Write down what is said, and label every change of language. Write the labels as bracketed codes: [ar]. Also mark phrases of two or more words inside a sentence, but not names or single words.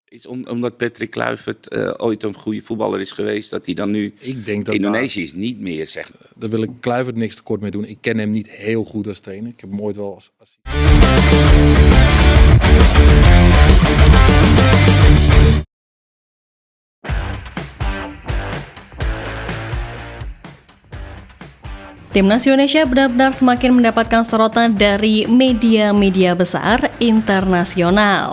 [nl] Omdat Patrick Kluivert ooit een goede voetballer is geweest, dat hij dan nu... Ik denk dat Indonesië is niet meer, zeg maar. Daar wil ik Kluivert niks tekort mee doen. Ik ken hem niet heel goed als trainer. Ik heb hem ooit wel als... [id] Timnas Indonesia benar-benar semakin mendapatkan sorotan dari media-media besar internasional.